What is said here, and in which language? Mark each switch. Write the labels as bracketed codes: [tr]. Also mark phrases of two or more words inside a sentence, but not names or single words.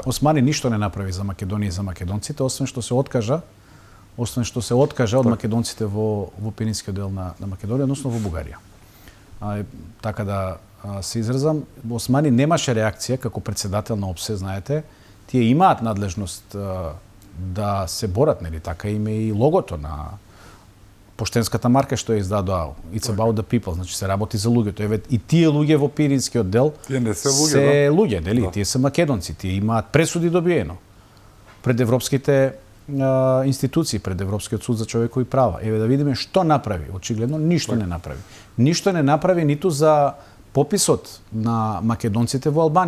[mk] Османи ништо не направи за Македонија и за македонците, освен што се откажа од македонците во пиринскиот дел на Македонија, односно во Бугарија. Така да се изразам, Османи немаше реакција како председател на ОПСЕ, знаете, тие имаат надлежност да се борат, нели така, име и логото на поштенската марка што е издадоа [en] It's about the people, [mk] значи се работи за луѓето. Еве и тие луѓе во пиринскиот дел тие не се луѓе, луѓе, нели, да. Тие се македонци, тие имаат пресуди добиено пред европските институции, пред Европскиот суд за човекови права. Еве да видиме што направи. Очигледно ништо не направи. Ништо не направи ниту за пописот на македонците во Албанија.